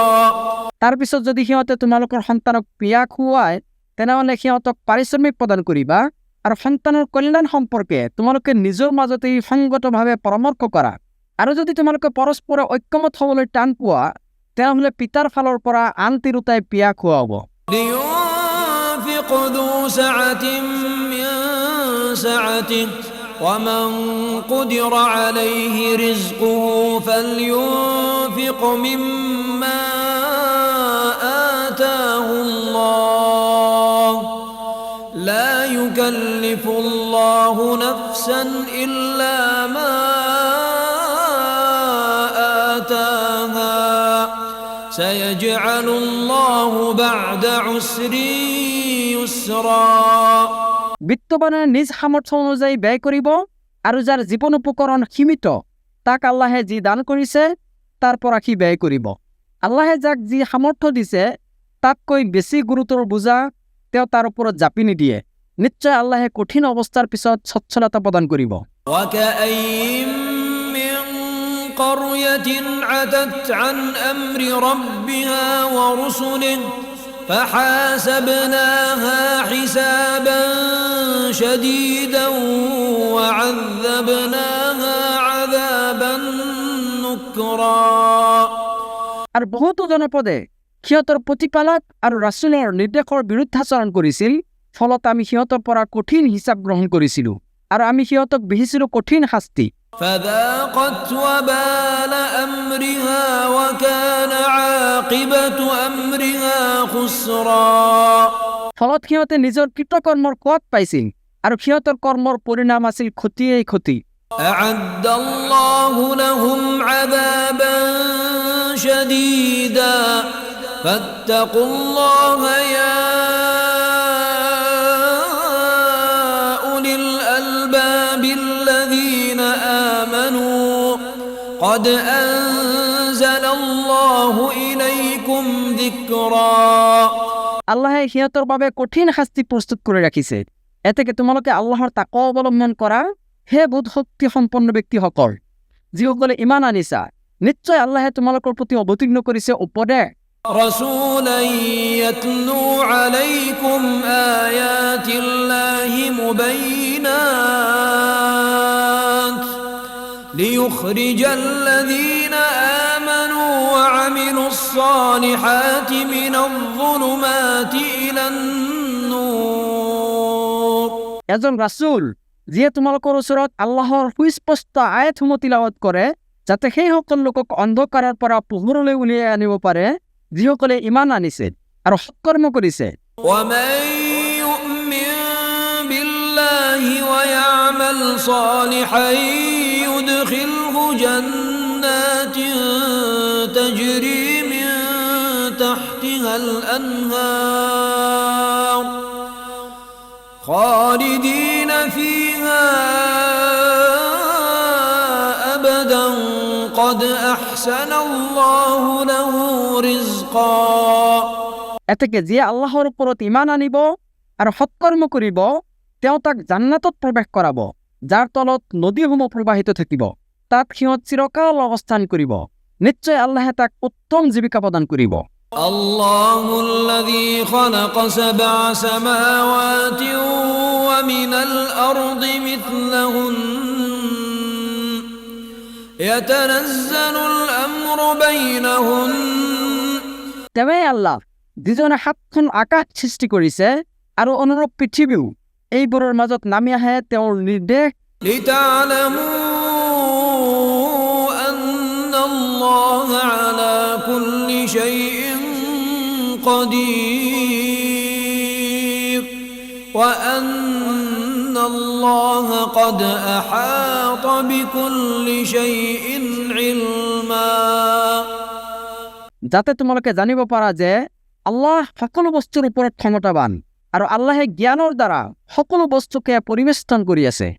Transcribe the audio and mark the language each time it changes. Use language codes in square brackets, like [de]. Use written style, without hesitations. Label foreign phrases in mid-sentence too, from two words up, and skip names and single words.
[as] তাৰ পিছত যদি সিহঁতে তোমালোকৰ সন্তানক পিয়া খুৱায় তেনেহ'লে সিহঁতক পাৰিশ্ৰমিক প্ৰদান কৰিবা আৰু সন্তানৰ কল্যাণ সম্পৰ্কে তোমালোকে নিজৰ মাজতেই সংগতভাৱে পৰামৰ্শ কৰা। আৰু যদি তোমালোকে পৰস্পৰে ঐক্যমত হ'বলৈ টান পোৱা তেনেহ'লে পিতাৰ ফালৰ পৰা আন তিৰোতাই পিয়া খুৱাব। [ar] لينفق ذو سعة من سعته ومن قدر عليه رزقه فلينفق مما آتاه الله لا يكلف الله نفسا إلا ما آتاها سيجعل الله بعد عسر يسرا [as] বিত্তবানে নিজ সামৰ্থ্য অনুযায়ী ব্যয় কৰিব আৰু যাৰ জীৱন উপকৰণ সীমিত তাক আল্লাহে যি দান কৰিছে তাৰ পৰা সি ব্যয় কৰিব। আল্লাহে যাক যি সামৰ্থ্য দিছে তাতকৈ বেছি গুৰুতৰ বোজা তেওঁ তাৰ ওপৰত জাপি নিদিয়ে। নিশ্চয় আল্লাহে কঠিন অৱস্থাৰ পিছত স্বচ্ছলতা প্ৰদান কৰিব। [ar] وكأين من قرية عتت عن أمر ربها ورسله فحاسبناها حسابا شديدا وعذبناها عذابا نكرا [as] আৰু বহুতো জনপদে সিহঁতৰ প্ৰতিপালক আৰু ৰাছুলৰ নিৰ্দেশৰ বিৰুদ্ধাচৰণ কৰিছিল, ফলত আমি সিহঁতৰ পৰা কঠিন হিচাপ গ্ৰহণ কৰিছিলোঁ আৰু আমি সিহঁতক বিহিছিলোঁ কঠিন শাস্তি। [ar] فذاقت وبال أمرها وكان عاقبة أمرها خسرا [as] ফলত সিহঁতে নিজৰ কৃতকৰ্মৰ সোৱাদ পাইছিল আৰু সিহঁতৰ কৰ্মৰ পৰিণাম আছিল ক্ষতিয়েই ক্ষতি। [ar] أعد الله لهم عذابا شديدا فاتقوا الله يا أولي الألباب الذين آمنوا قد أنزل الله إليكم ذكرا [as] আল্লাহে সিহঁতৰ বাবে কঠিন শাস্তি প্ৰস্তুত কৰি ৰাখিছে। এতেকে তোমালোকে আল্লাহৰ তাকৱা অৱলম্বন কৰা হে বোধ শক্তি সম্পন্ন ব্যক্তিসকল যিসকলে ইমান আনিছা। নিশ্চয় আল্লাহে তোমালোকৰ প্ৰতি অৱতীৰ্ণ কৰিছে উপদেশ। [ar] رسولا يتلو عليكم آيات الله مبينات ليخرج الذين آمنوا وعملوا الصالحات من الظلمات إلى النور [as] এজন ৰাছুল যিয়ে তোমালোকৰ ওচৰত আল্লাহৰ সুস্পষ্ট আয়াতসমূহ তিলাৱত কৰে যাতে সেই সকল লোকক অন্ধকাৰৰ পৰা পোহৰলৈ উলিয়াই আনিব পাৰে যিসকলে ইমান আনিছে আৰু সৎকৰ্ম কৰিছে। [ar] ومن يؤمن بالله ويعمل صالحا يدخله جنات تجري من تحتها الأنهار خالدين فيها أبدا قد أحسن الله له رزقا [as] এতেকে যিয়ে আল্লাহৰ ওপৰত ইমান আনিব আৰু সৎকৰ্ম কৰিব তেওঁ তাক জান্নাতত প্ৰৱেশ কৰাব যাৰ তলত নদীসমূহ প্ৰবাহিত থাকিব। তাত সিহঁত চিৰকাল অৱস্থান কৰিব। নিশ্চয় আল্লাহে তাক উত্তম জীৱিকা প্ৰদান কৰিব। [ar] الله الذي خلق 7 سماوات ومن الأرض مثلهن يتنزل الأمر بينهن [as] তেৱেই আল্লাহ যিজনে 7খন আকাশ সৃষ্টি কৰিছে আৰু অনুৰূপ পৃথিৱীও এইবোৰৰ মাজত নামি আহে তেওঁৰ নিৰ্দেশ। [ar] لتعلموا أن الله على كل شيء قدير وأن الله قد أحاط بكل شيء علما [as] যাতে তোমালোকে জানিব পাৰা যে আল্লাহ সকলো বস্তুৰ ওপৰত ক্ষমতাবান আৰু আল্লাহে জ্ঞানৰ দ্বাৰা সকলো বস্তুকে পৰিবেষ্টন কৰি আছে।